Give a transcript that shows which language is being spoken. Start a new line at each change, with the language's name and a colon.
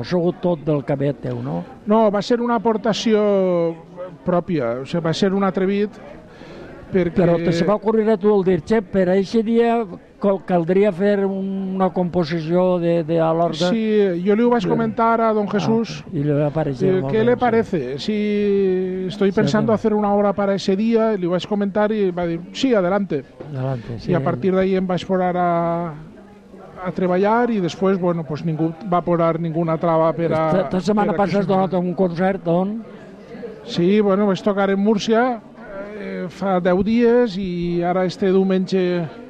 Catalan: Ha sigut tot del cabet teu, no? No, va ser una aportació pròpia, o sigui, va ser un atrevit perquè... Però te se va ocorrir a tu el dir, xep, per a eixe dia caldria fer una composició de l'ordre? Sí, jo li ho vaig comentar a don Jesús. I li va aparecer. Què li parece?
Spanish: Si estoy pensando hacer una obra para ese día,
Catalan: li ho vaig comentar i va dir,
Spanish: sí, adelante. Adelante, sí.
Catalan: I a partir d'ahí em vaig posar a treballar i després, bueno, pues ningú va posar ninguna trava per a... Esta setmana passa has donat un concert, don? Sí, bueno, vaig tocar en Múrcia fa 10 dies i ara este diumenge...